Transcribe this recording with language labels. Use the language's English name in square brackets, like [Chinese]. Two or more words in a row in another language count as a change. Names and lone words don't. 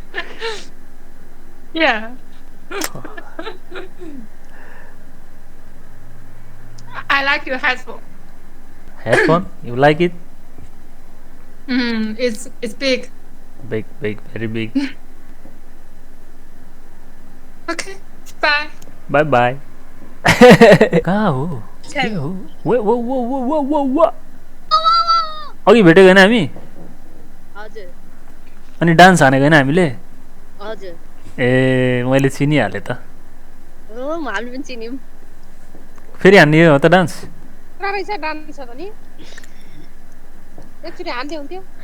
[English] Yeah. I like your headphone. Headphone? You like it? It's big. Big, very big. Okay. Bye. Bye bye. [Nepali] कहाँ हो के हो वो वो वो वो वो वो वो अघि भेटेको होइन हामी हजुर अनि डान्स हानेको होइन हामीले हजुर ए मैले चिनिहालेँ त हो हामीले पनि चिन्यौँ फेरि हान्ने हो त डान्स रहेछ डान्स छ त नि एकचोटि हान्दै हुन्थ्यो